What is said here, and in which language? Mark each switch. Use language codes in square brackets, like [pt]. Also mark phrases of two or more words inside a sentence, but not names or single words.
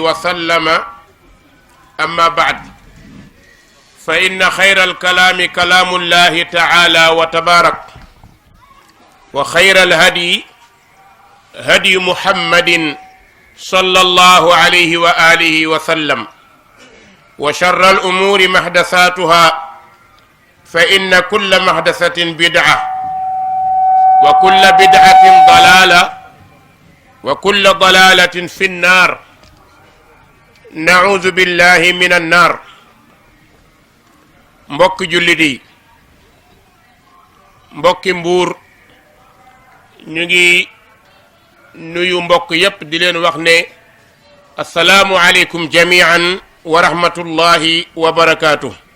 [ar] وسلم أما بعد فإن خير الكلام كلام الله تعالى وتبارك وخير الهدي هدي محمد صلى الله عليه وآله وسلم وشر الأمور محدثاتها فإن كل محدثة بدعة وكل بدعة ضلالة وكل ضلالة في النار نعوذ بالله من النار [wo] mbokk jullit yi mbokki Mbuur ñu ngi nuyu mbokk yépp di leen wax ne [ar] السلام عليكم جميعا ورحمة الله وبركاته